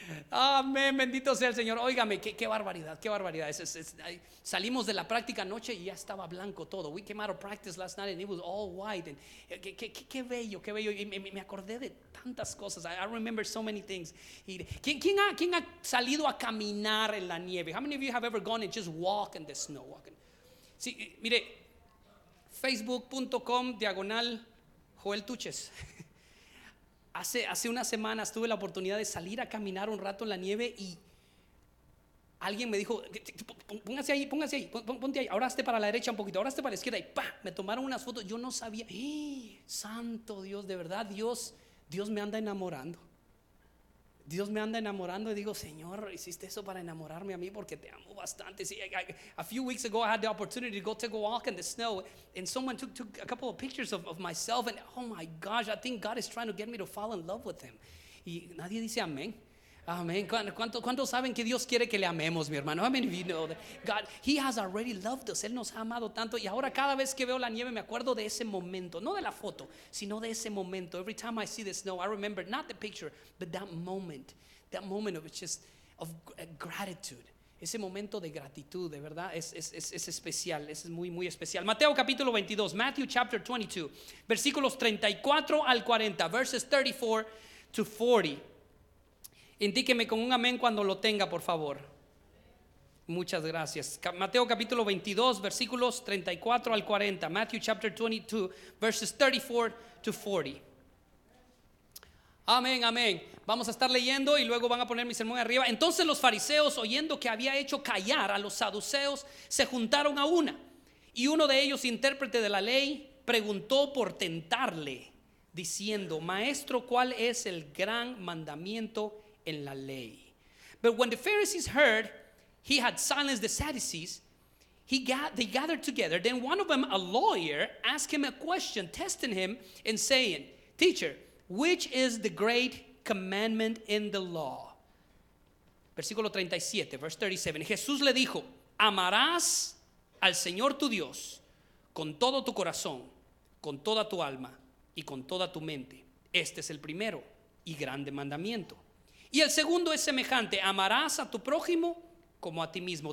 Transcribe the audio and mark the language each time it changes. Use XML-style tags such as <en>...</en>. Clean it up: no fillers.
<es>Amén, bendito sea el Señor. Óigame, qué barbaridad. Salimos de la práctica anoche y ya estaba blanco todo.</es> <en>We came out of practice last night and it was all white.</en> <es>Qué bello. Y me acordé de tantas cosas.</es> <en>I remember so many things.</en> <es>¿Quién ha salido a caminar en la nieve?</es> <en>How many of you have ever gone and just walked in the snow?</en> <es>Sí, mire, facebook.com/Joel Tuches. Hace unas semanas tuve la oportunidad de salir a caminar un rato en la nieve y alguien me dijo, póngase ahí, ahora hazte para la derecha un poquito, ahora hazte para la izquierda y ¡pam! Me tomaron unas fotos. Yo no sabía, santo Dios, de verdad, Dios me anda enamorando. Dios me anda enamorando y digo, Señor, hiciste eso para enamorarme a mí porque te amo bastante.</es> <en>See, a few weeks ago I had the opportunity to go take a walk in the snow and someone took a couple of pictures of myself and oh my gosh, I think God is trying to get me to fall in love with him.</en> <es>Y nadie dice amén. Amén. ¿Cuántos saben que Dios quiere que le amemos, mi hermano?</es> <en>I mean, if you know that God, he has already loved us.</en> <es>Él nos ha amado tanto. Y ahora cada vez que veo la nieve, me acuerdo de ese momento. No de la foto, sino de ese momento.</es> <en>Every time I see the snow, I remember not the picture, but that moment. That moment of just of gratitude.</en> <es>Ese momento de gratitud, de verdad, es especial. Es muy, muy especial. Mateo capítulo 22,</es> <en>Matthew chapter 22,</en> <es>versículos 34 al 40,</es> <en>verses 34 to 40.</en> <es>Indíqueme con un amén cuando lo tenga, por favor. Muchas gracias. Mateo capítulo 22, versículos 34 al 40.</es> <en>Matthew chapter 22, verses 34 to 40. Amén, amén.</en> <es>Vamos a estar leyendo y luego van a poner mi sermón arriba. Entonces los fariseos, oyendo que había hecho callar a los saduceos, se juntaron a una. Y uno de ellos, intérprete de la ley, preguntó por tentarle, diciendo, Maestro, ¿cuál es el gran mandamiento en la ley?</es> <en>But when the Pharisees heard he had silenced the Sadducees, they gathered together. Then one of them, a lawyer, asked him a question, testing him and saying, Teacher, which is the great commandment in the law?</en> <es>Versículo 37, verse 37. Jesús le dijo, Amarás al Señor tu Dios con todo tu corazón, con toda tu alma y con toda tu mente. Este es el primero y grande mandamiento. Y el segundo es semejante, amarás a tu prójimo como a ti mismo.</es>